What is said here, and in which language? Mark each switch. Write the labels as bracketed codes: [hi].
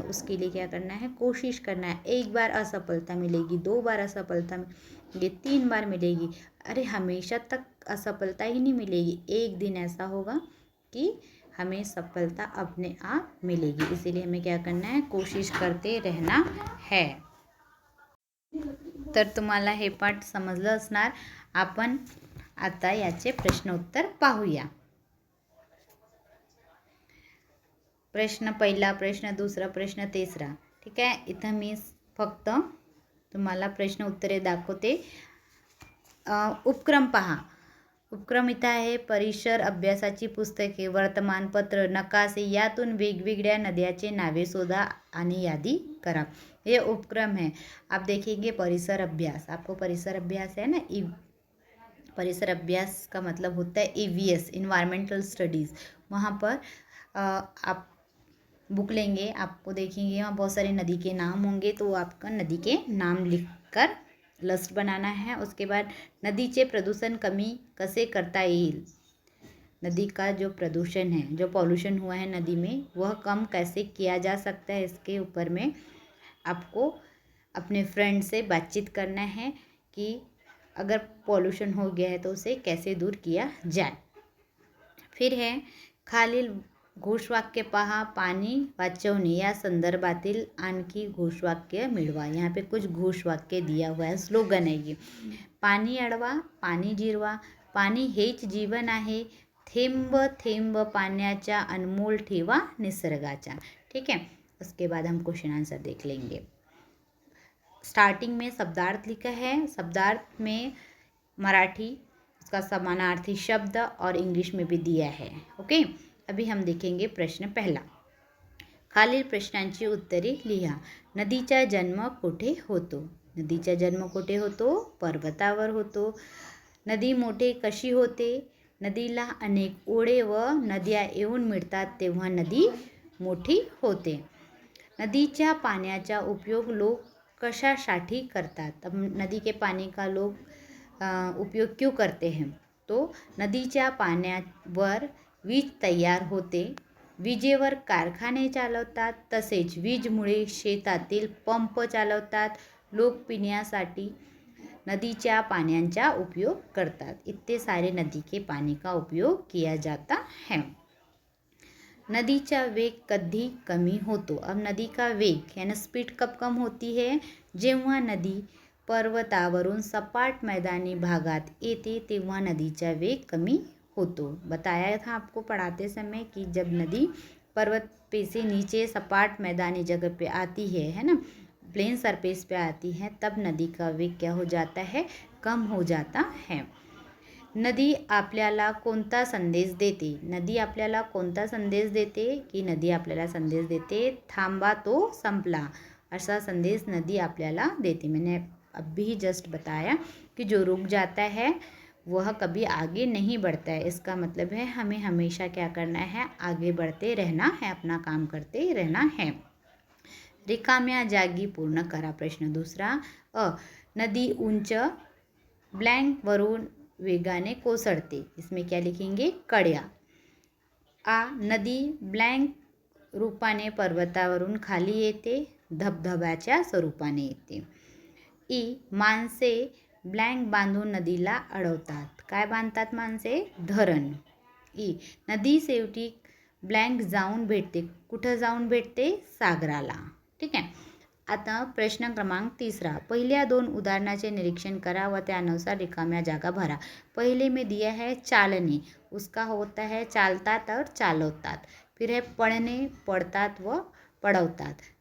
[hi] उसके लिए क्या करना है, कोशिश करना है। एक बार असफलता मिलेगी, 2 बार असफलता मिलेगी, 3 बार मिलेगी, अरे हमेशा तक असफलता ही नहीं मिलेगी। एक दिन ऐसा होगा कि हमें सफलता अपने आप मिलेगी। इसीलिए हमें क्या करना है, कोशिश करते रहना है। [mr] तर तुम्हाला हे पाठ समजलं असणार। आपण आता याचे प्रश्नोत्तर पाहूया। प्रश्न पहिला, प्रश्न दुसरा, प्रश्न तिसरा, ठीक आहे। इथं मी फक्त तुम्हाला प्रश्न उत्तरे दाखवते। उपक्रम पहा। उपक्रम इथं आहे, परिसर अभ्यासाची पुस्तके, वर्तमानपत्र, नकाशे, यातून वेगवेगळ्या नद्याचे नावे शोधा आणि यादी करा। [hi] ये उपक्रम है। आप देखेंगे परिसर अभ्यास, आपको परिसर अभ्यास है ना, परिसर अभ्यास का मतलब होता है EVS, इन्वायरमेंटल स्टडीज़। वहाँ पर आप बुक लेंगे, आपको देखेंगे वहाँ बहुत सारी नदी के नाम होंगे, तो आपका नदी के नाम लिखकर लिस्ट बनाना है। उसके बाद [mr] नदीचे प्रदूषण कमी कसे करता येईल, [hi] नदी का जो प्रदूषण है, जो पॉल्यूशन हुआ है नदी में, वह कम कैसे किया जा सकता है, इसके ऊपर में आपको अपने फ्रेंड से बातचीत करना है कि अगर पॉल्यूशन हो गया है तो उसे कैसे दूर किया जाए। [mr] फिर है, खालील घोषवाक्य पहा, पाणी वाचवणे या संदर्भातील आणखी घोषवाक्य मिळवा। [hi] यहाँ पे कुछ घोषवाक्य दिया हुआ है, स्लोगन है ये। [mr] पाणी अडवा, पाणी जिरवा, पाणी हेच जीवन आहे, थेंब थेंब पाण्याचा अनमोल ठेवा निसर्गाचा। [hi] ठीक है, उसके बाद हम क्वेश्चन आंसर देख लेंगे। स्टार्टिंग में शब्दार्थ लिखा है, शब्दार्थ में मराठी उसका समानार्थी शब्द और इंग्लिश में भी दिया है। ओके, अभी हम देखेंगे प्रश्न पहला। [mr] खालील प्रश्नांची उत्तरे लिहा। नदीचा जन्म कुठे होतो, नदीचा जन्म कुठे होतो, पर्वतावर होतो। नदी मोठे कशी होते, नदीला अनेक ओढे व नद्या येऊन मिळतात तेव्हा नदी मोठी होते। नदीच्या पाण्याचा उपयोग लोग कशासाठी करतात, [hi] अब नदी के पानी का लोग उपयोग क्यों करते हैं, [mr] तो नदीच्या पाण्यावर वीज तयार होते, विजेवर कारखाने चालवतात, तसेच वीजमुळे शेतातील पंप चालवतात. लोक पिण्यासाठी नदीच्या पाण्याचा उपयोग करतात. [hi] इतने सारे नदी के पानी का उपयोग किया जाता है. [mr] नदीचा वेग कधी कमी होतो. [hi] अब नदी का वेग यानी स्पीड कब कम होती है, [mr] जेव्हा नदी पर्वतावरून सपाट मैदानी भागात येते तेव्हा नदीचा वेग कमी होतो. [hi] बताया था आपको पढ़ाते समय कि जब नदी पर्वत पे से नीचे सपाट मैदानी जगह पे आती है ना, प्लेन सरफेस पे आती है, तब नदी का वेग क्या हो जाता है, कम हो जाता है. [mr] नदी आपल्याला कोणता संदेश देते. नदी आपल्याला कोणता संदेश देते की नदी आपल्याला संदेश देते थांबा तो संपला, [hi] ऐसा संदेश [mr] नदी आपल्याला देती. [hi] मैंने अभी जस्ट बताया कि जो रुक जाता है वह कभी आगे नहीं बढ़ता है. इसका मतलब है हमें हमेशा क्या करना है, आगे बढ़ते रहना है, अपना काम करते रहना है. [mr] रिकाम्या जागी पूर्ण करा. प्रश्न दूसरा. नदी उंच ब्लँक वरून वेगाने कोसळते. [hi] इसमें क्या लिखेंगे, कड्या. [mr] नदी ब्लँक रूपाने पर्वतावरून खाली येते, धबधब्याच्या स्वरूपाने येते. माणसे ब्लँक बांधून नदीला अडवतात. काय बांधतात माणसे, धरण. नदी शेवटी ब्लँक जाऊन भेटते. कुठं जाऊन भेटते, सागराला. ठीक आहे. आता प्रश्न क्रमांक तिसरा. पहिल्या दोन उदाहरणाचे निरीक्षण करा व त्यानुसार रिकाम्या जागा भरा. [hi] पहले में दिया है चालने, उसका होता है चालतात और चालवतात. फिर है पढ़ने, पढ़तात व पढ़वतात.